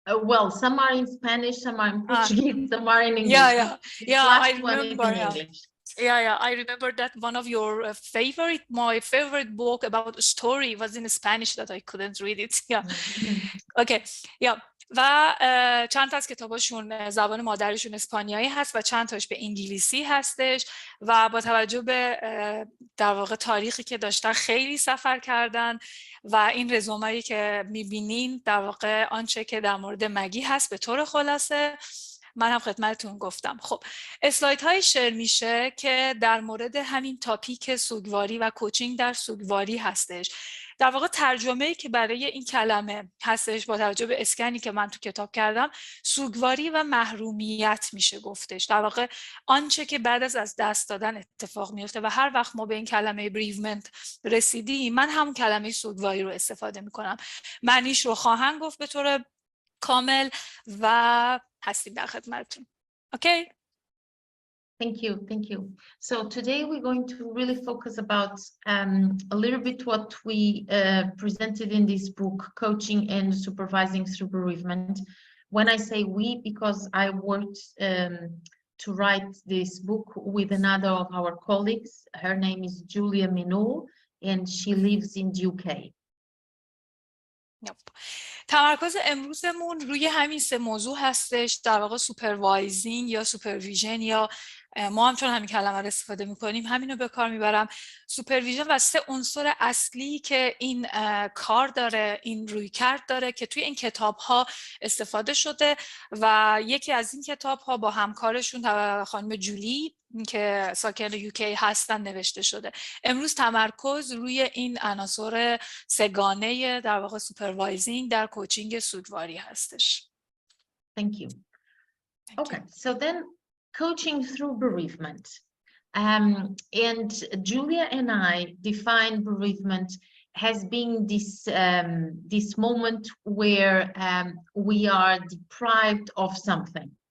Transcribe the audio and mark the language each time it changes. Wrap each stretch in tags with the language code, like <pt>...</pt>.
<en>Well, some are in Spanish, some are in Portuguese, some are in English. I remember. I remember that one of your my favorite book about a story was in Spanish that I couldn't read it. Okay.</en> <fa>و چند تا از کتاباشون زبان مادریشون اسپانیایی هست و چند تاش به انگلیسی هستش و با توجه به در واقع تاریخی که داشتن خیلی سفر کردن و این رزومه‌ای که می‌بینین در واقع آنچه که در مورد مگی هست به طور خلاصه من هم خدمتتون گفتم. خب اسلایدهای شیر میشه که در مورد همین تاپیک سوگواری و کوچینگ در سوگواری هستش. در واقع ترجمه‌ای که برای این کلمه هستش با توجه به اسکنی که من تو کتاب کردم سوگواری و محرومیت میشه گفتش. در واقع آنچه که بعد از دست دادن اتفاق میفته و هر وقت ما به این کلمه bereavement رسیدیم من همون کلمه سوگواری رو استفاده میکنم. معنیش رو خواهم گفت به طور کامل و هستیم در خدمتتون. اوکی؟</fa> <en>Thank you. So today we're going to really focus about a little bit what we presented in this book, Coaching and Supervising Through Bereavement. When I say we, because I worked to write this book with another of our colleagues. Her name is Julia Minul, and she lives in the UK.</en> <fa>تمرکز امروزمون روی همین 3 موضوع هستش، در واقع سوپروایزینگ یا سوپرویژن یا ما هم چون همین کلمه رو استفاده میکنیم همین رو به کار میبرم. سوپرویژن و 3 عنصر اصلی که این کار داره، این رویکرد داره که توی این کتاب ها استفاده شده و یکی از این کتاب ها با همکارشون خانم جولی که ساکن UK هستن نوشته شده. امروز تمرکز روی این عناصر 3گانه در واقع سوپروایزینگ در کوچینگ سوگواری هستش.</fa> <en>Thank you. Okay, so then coaching through bereavement. And Julia and I define bereavement as being this moment where we are deprived of something.</en>